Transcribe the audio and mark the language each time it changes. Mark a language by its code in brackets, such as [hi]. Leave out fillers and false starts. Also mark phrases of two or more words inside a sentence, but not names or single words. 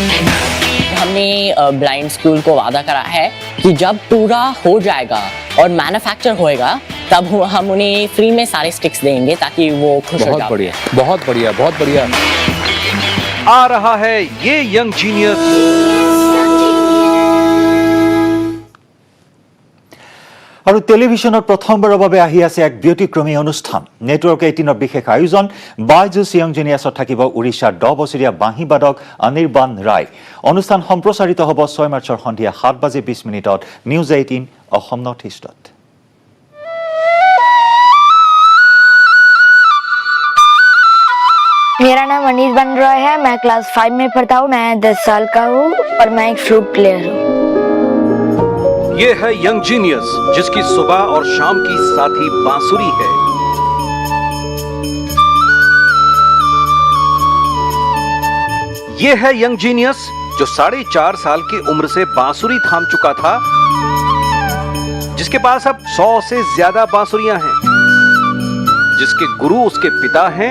[hi] हमने [en] blind school [hi] को वादा करा है कि जब पूरा हो जाएगा और मैन्युफैक्चर होएगा तब हम उन्हें फ्री में सारे स्टिक्स देंगे ताकि वो खुश हो जाए बहुत बढ़िया आ रहा है ये [en] young genius [as] আৰু টেলিভিছনৰ প্ৰথমবাৰৰ বাবে আহি আছে এক ব্যতিক্ৰমী অনুষ্ঠান নেটৱৰ্ক 18ৰ বিশেষ আয়োজন বাইজুছ য়াং জিনিয়াছত থাকিব উৰিষ্যাৰ 10 বছৰীয়া বাঁহীবাদক অনিৰ্বাণ ৰায় অনুষ্ঠান সম্প্ৰচাৰিত হ'ব 6 মাৰ্চৰ সন্ধিয়া 7:20 নিউজ 18 অসম নৰ্থ ইষ্টত [hi] मेरा नाम अनिर्बाण रॉय है मैं क्लास 5 में पढ़ता हूँ मैं 10 साल का हूँ और मैं एक [en] flute player [hi] हूँ ये है [en] young genius [hi] जिसकी सुबह और शाम की साथी बांसुरी है ये है [en] young genius [hi] जो 4.5 साल की उम्र से बांसुरी थाम चुका था जिसके पास अब 100 से ज्यादा बांसुरियां हैं जिसके गुरु उसके पिता हैं